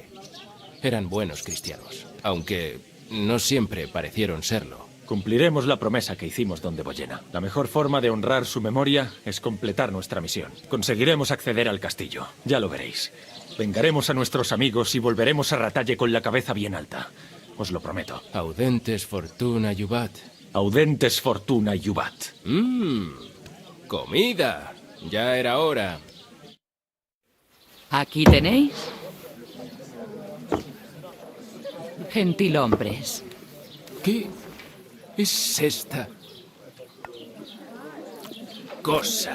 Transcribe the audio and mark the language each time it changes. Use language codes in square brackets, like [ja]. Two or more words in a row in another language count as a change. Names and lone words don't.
[es] Eran buenos cristianos, aunque no siempre parecieron serlo. Cumpliremos la promesa que hicimos donde Boyena. La mejor forma de honrar su memoria es completar nuestra misión. Conseguiremos acceder al castillo. Ya lo veréis. Vengaremos a nuestros amigos y volveremos a Ratalle con la cabeza bien alta. Os lo prometo. [la] Audentes fortuna iubat. Audentes fortuna iubat. [es] Comida. Ya era hora. Aquí tenéis. Gentilhombres. ¿Qué es esta cosa?